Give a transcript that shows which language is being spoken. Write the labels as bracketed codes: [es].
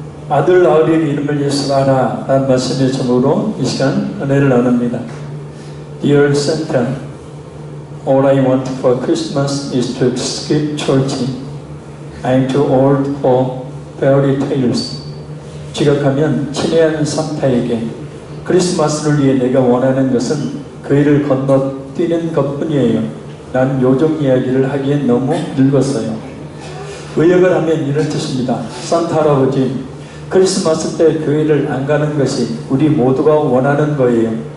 [ko] 아들 낳으리니 이름을 예수라 하라 라는 말씀의 제목으로 이 시간 은혜를 나눕니다. [en] Dear Santa, all I want for Christmas is to skip church. I'm too old for fairy tales. [ko] 지각하면 친애하는 산타에게 크리스마스를 위해 내가 원하는 것은 그 일을 건너뛰는 것뿐이에요. 난 요정 이야기를 하기엔 너무 늙었어요. 의역을 하면 이런 뜻입니다. 산타 할아버지, 크리스마스 때 교회를 안 가는 것이 우리 모두가 원하는 거예요.